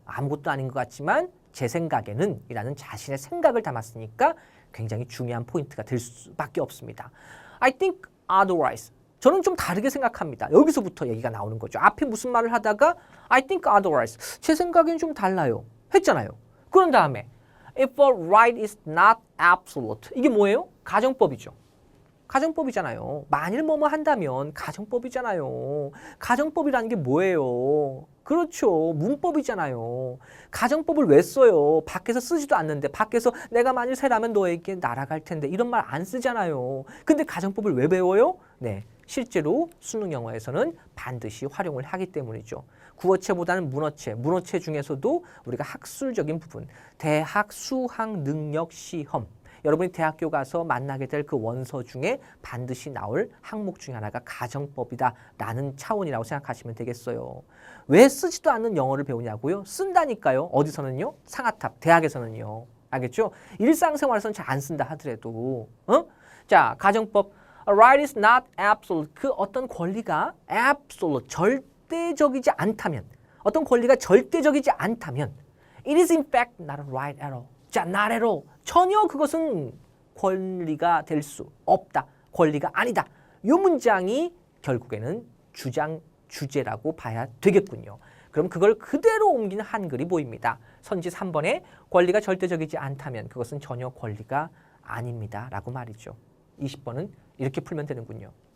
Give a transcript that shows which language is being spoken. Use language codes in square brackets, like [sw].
[ko] 아무것도 아닌 것 같지만 제 생각에는 이라는 자신의 생각을 담았으니까 굉장히 중요한 포인트가 될 수밖에 없습니다. [en] I think otherwise. [ko] 저는 좀 다르게 생각합니다. 여기서부터 얘기가 나오는 거죠. 앞에 무슨 말을 하다가 [en] I think otherwise. [ko] 제 생각엔 좀 달라요. 했잖아요. 그런 다음에 [en] if a right is not absolute. [ko] 이게 뭐예요? 가정법이죠. 가정법이잖아요. 만일 뭐뭐 한다면 가정법이잖아요. 가정법이라는 게 뭐예요? 그렇죠. 문법이잖아요. 가정법을 왜 써요? 밖에서 쓰지도 않는데 밖에서 내가 만일 새라면 너에게 날아갈 텐데 이런 말 안 쓰잖아요. 근데 가정법을 왜 배워요? 네, 실제로 수능 영어에서는 반드시 활용을 하기 때문이죠. 구어체보다는 문어체, 문어체 중에서도 우리가 학술적인 부분, 대학 수학 능력 시험, 여러분이 대학교 가서 만나게 될 그 원서 중에 반드시 나올 항목 중에 하나가 가정법이다라는 차원이라고 생각하시면 되겠어요. 왜 쓰지도 않는 영어를 배우냐고요? 쓴다니까요. 어디서는요? 상하탑, 대학에서는요. 알겠죠? 일상생활에서는 잘 안 쓴다 하더라도 자, 가정법 [en] A right is not absolute. [ko] 그 어떤 권리가 absolute, 절대적이지 않다면 어떤 권리가 절대적이지 않다면 [en] It is in fact not a right at all. 자, not at all. [ko] 전혀 그것은 권리가 될 수 없다. 권리가 아니다. 이 문장이 결국에는 주장, 주제라고 봐야 되겠군요. 그럼 그걸 그대로 옮기는 한글이 보입니다. 선지 3번에 권리가 절대적이지 않다면 그것은 전혀 권리가 아닙니다. 라고 말이죠. 20번은 이렇게 풀면 되는군요.